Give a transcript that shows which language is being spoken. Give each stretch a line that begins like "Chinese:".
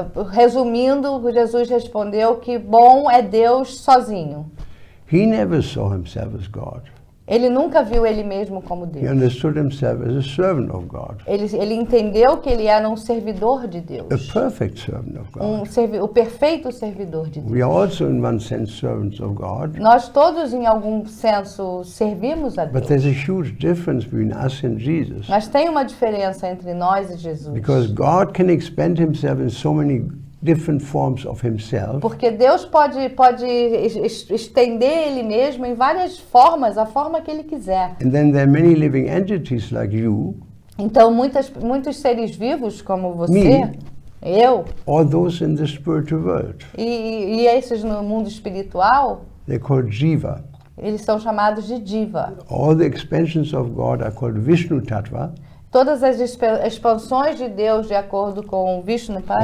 Portuguese: Resumindo, Jesus respondeu que bom é Deus sozinho.
English: He never saw himself as God.
Portuguese: Ele nunca viu ele mesmo como Deus.
English: He understood himself as a servant of God.
Portuguese: Ele entendeu que ele era um servidor de Deus.
English: A perfect servant of God.
Portuguese: O perfeito servidor de Deus.
English: We are also, in one sense, servants of God.
Portuguese: Nós todos, em algum senso, servimos a Deus.
English: But there's a huge difference between us and Jesus.
Portuguese: Mas tem uma diferença entre nós e Jesus.
English: Because God can expand himself in so many different forms of himself.
Portuguese: Porque Deus pode estender ele mesmo em várias formas, a forma que ele quiser.
English: And then there are many living entities like you.
Portuguese: Então muitos seres vivos como você,
English: Me,
Portuguese: eu,
English: or those in the spiritual world.
Portuguese: E esses no mundo espiritual,
English: They're called Jiva.
Portuguese: Eles são chamados de Jiva.
English: All the expansions of God are called Vishnu Tattva.
Portuguese: Todas as expansões de Deus de acordo com Vishnu Tattva.